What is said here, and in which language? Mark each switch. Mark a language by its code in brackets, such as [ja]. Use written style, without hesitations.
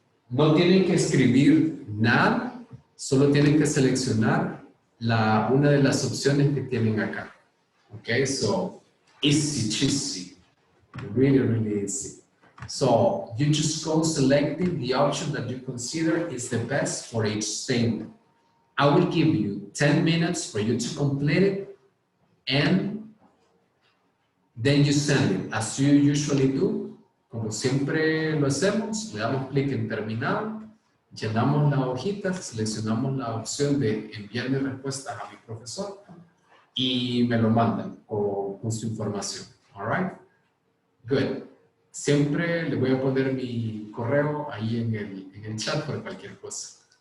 [es] No tienen que escribir nada, solo tienen que seleccionar una de las opciones que tienen acá. [en] Okay, so easy cheesy, really, really easy. So you just go selecting the option that you consider is the best for each statement. I will give you 10 minutes for you to complete it, and then you send it as you usually do. [es] Como siempre lo hacemos, le damos clic en terminado, llenamos la hojita, seleccionamos la opción de enviar mis respuestas a mi profesor y me lo mandan con su información. [en] All right? Good. [es] Siempre le voy a poner mi correo ahí en el chat por cualquier cosa.